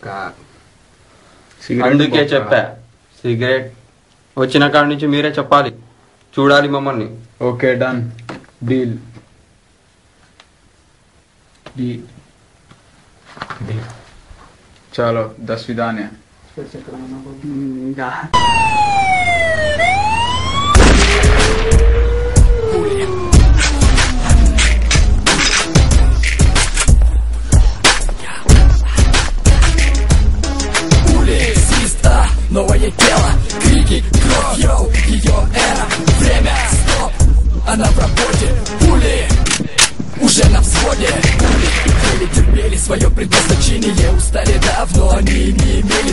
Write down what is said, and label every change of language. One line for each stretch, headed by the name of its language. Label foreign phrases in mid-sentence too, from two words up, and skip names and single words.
Telugu: అందుకే చెప్పా, సిగరెట్ వచ్చిన కాడి నుంచి మీరే చెప్పాలి, చూడాలి మమ్మల్ని.
English: okay done, deal.
Telugu: చలో 10 విధానే. ఇంకా
Russian: новое тело, крики, кровь, йоу, ее эра, время, стоп, она в работе, пули, уже на взводе, пули, еле терпели свое предназначение, устали давно, они не имели